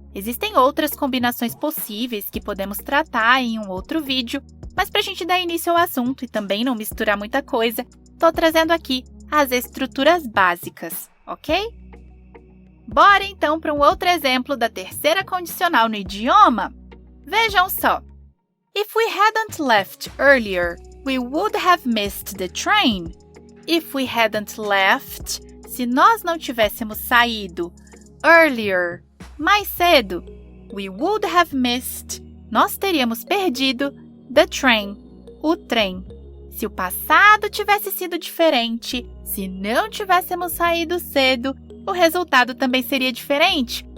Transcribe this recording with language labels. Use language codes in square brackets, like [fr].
[pt] Existem outras combinações possíveis que podemos tratar em um outro vídeo, mas para a gente dar início ao assunto e também não misturar muita coisa, estou trazendo aqui as estruturas básicas, ok? Bora então para um outro exemplo da terceira condicional no idioma? Vejam só. [en] If we hadn't left earlier, we would have missed the train. If we hadn't left, [pt] se nós não tivéssemos saído. [en] Earlier, [pt] mais cedo. [en] We would have missed, [pt] nós teríamos perdido. [en] The train, [pt] o trem. Se o passado tivesse sido diferente, se não tivéssemos saído cedo, o resultado também seria diferente.